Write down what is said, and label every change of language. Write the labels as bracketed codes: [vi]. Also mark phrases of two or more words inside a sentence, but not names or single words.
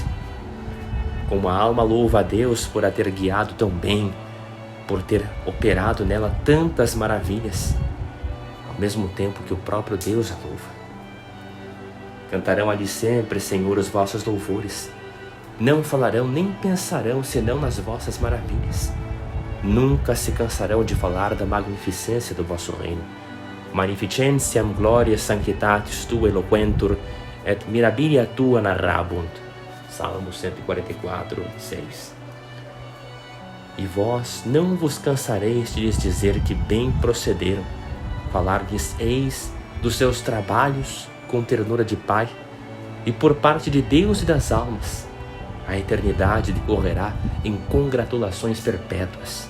[pt] Como a alma louva a Deus por a ter guiado tão bem, por ter operado nela tantas maravilhas, ao mesmo tempo que o próprio Deus a louva. Cantarão ali sempre, Senhor, os vossos louvores. Não falarão nem pensarão senão nas vossas maravilhas. Nunca se cansarão de falar da magnificência do vosso reino. [la] Magnificentiam gloria sanctitatis tua eloquentur, et mirabilia tua narrabunt. [pt] Salmo 144, 6. E vós não vos cansareis de lhes dizer que bem procederam. Falar-lhes eis dos seus trabalhos com ternura de pai, e por parte de Deus e das almas, a eternidade decorrerá em congratulações perpétuas.